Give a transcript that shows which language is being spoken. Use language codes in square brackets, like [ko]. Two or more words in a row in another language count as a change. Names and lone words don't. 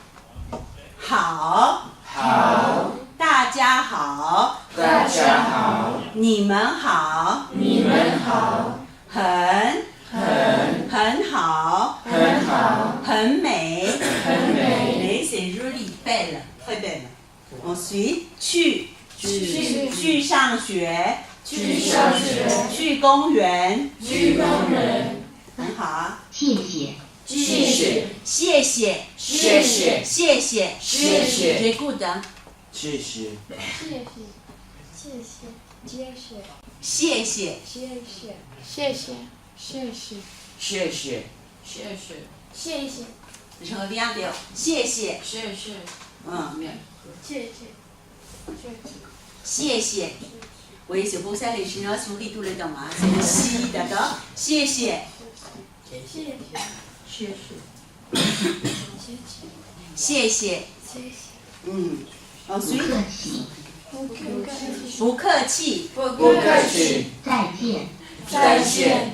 [zh] 好。好。大家好。大家好。你们好。你们好。很好。很好。很美。很美。 [fr] 美 c'est joli belle très belle。Ensuite [zh] 去上学。去上学。去公园。去公园。很好啊。谢谢。谢谢。谢谢。谢谢。谢谢。谢谢。 [fr] Très good。 [zh] 谢谢。谢谢。谢谢。成bien的。谢谢。 [fr] 谢谢。Oui, c'est pour ça les Chinois sourient tout le temps. Hein. C'est le si, d'accord? [zh] 谢谢。谢谢。Ensuite 不客气。不客气。再见。再见。